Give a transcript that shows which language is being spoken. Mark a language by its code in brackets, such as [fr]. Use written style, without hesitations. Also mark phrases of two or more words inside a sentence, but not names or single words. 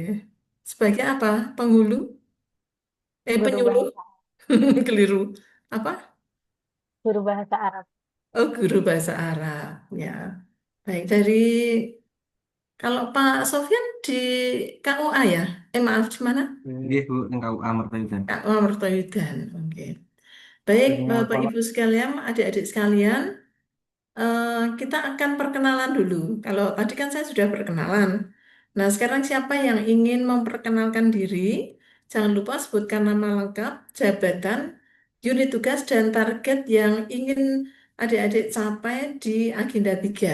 [id] Sebagai apa? Penghulu? Guru Penyuluh. bahasa, Keliru. Apa? guru bahasa Arab. Oh, guru bahasa Arab. Ya. Baik, dari kalau Pak Sofyan di KUA ya? Maaf, di mana? [jv] Nggih Bu, ning KUA Martayudan. [id] KUA Mertoyudan. Oke. Baik, Bapak Ibu sekalian, adik-adik sekalian, kita akan perkenalan dulu. Kalau tadi kan saya sudah perkenalan. Nah, sekarang siapa yang ingin memperkenalkan diri? Jangan lupa sebutkan nama lengkap, jabatan, unit tugas, dan target yang ingin adik-adik capai di agenda 3.